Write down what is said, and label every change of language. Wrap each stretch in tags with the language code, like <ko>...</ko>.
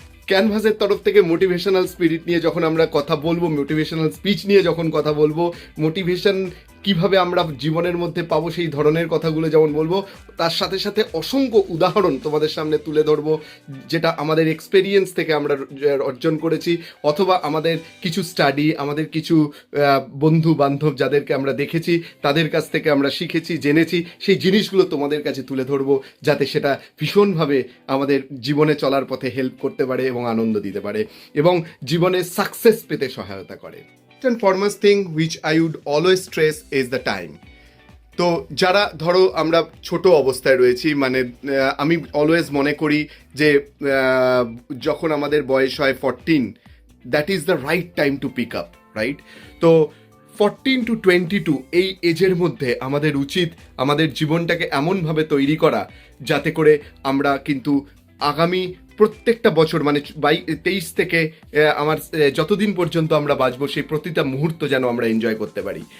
<bn>ক্যানভাসের তরফ থেকে মোটিভেশনাল স্পিরিট নিয়ে যখন আমরা কথা বলবো, মোটিভেশনাল স্পিচ নিয়ে যখন কথা বলবো, মোটিভেশন কিভাবে আমরা জীবনের মধ্যে পাবো সেই ধরনের কথাগুলো যেমন বলবো, তার সাথে সাথে অসংখ্য উদাহরণ তোমাদের সামনে তুলে ধরবো যেটা আমাদের এক্সপেরিয়েন্স থেকে আমরা অর্জন করেছি, অথবা আমাদের কিছু স্টাডি, আমাদের কিছু বন্ধু বান্ধব যাদেরকে আমরা দেখেছি তাদের কাছ থেকে আমরা শিখেছি, জেনেছি, সেই জিনিসগুলো তোমাদের কাছে তুলে ধরবো যাতে সেটা ভীষণভাবে আমাদের জীবনে চলার পথে হেল্প করতে পারে এবং আনন্দ দিতে পারে এবং জীবনে সাকসেস পেতে সহায়তা করে।</bn> <en>And foremost thing which I would always stress is the time.</en> <bn>তো যারা ধরো আমরা ছোট অবস্থায় রয়েছি, মানে আমি অলওয়েজ মনে করি যে যখন আমাদের বয়স হয় 14,</bn> <en>That is the right time to pick up, right?</en> <bn>তো 14 to 22 এই এজের মধ্যে আমাদের উচিত আমাদের জীবনটাকে এমনভাবে তৈরি করা যাতে করে আমরা কিন্তু আগামী প্রত্যেকটা বছর, মানে 23 থেকে আমার যতদিন পর্যন্ত আমরা বাঁচবো সেই প্রতিটা মুহূর্ত যেন আমরা এনজয় করতে পারি।</bn>